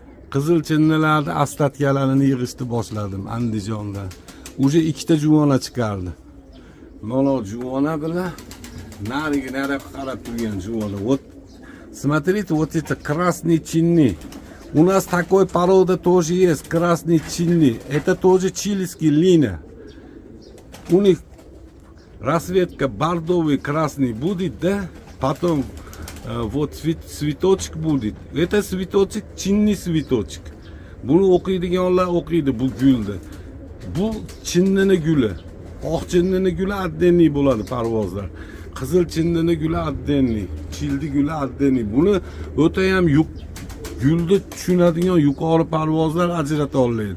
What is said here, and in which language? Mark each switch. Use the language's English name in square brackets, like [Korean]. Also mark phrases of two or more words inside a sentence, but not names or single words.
[Uzbek] Qizil chinnilarni astatgalarini yig'ishni boshladim Andijonda. Уже ikkita juvona chiqardi. Mana juvona bilan nariga qarab turgan juvona. [Russian] Вот смотрите, вот это красный чинни. У нас такой порода тоже есть, красный чинни. Это тоже чилийский линия. У них расцветка бордовый, красный будет, да? Потом вот цветочек будет. Это цветочек, чинni цветочек. [Uzbek] Buni o'qiydiganlar o'qiydi bu gulni. Bu chinnini guli. Oq chinnini guli addenli bo'ladi parvozlar. Qizil chinnini guli addenli, childi guli addenli. Buni o'ta ham gulni tushunadigan yuqori parvozlar ajrata oladi.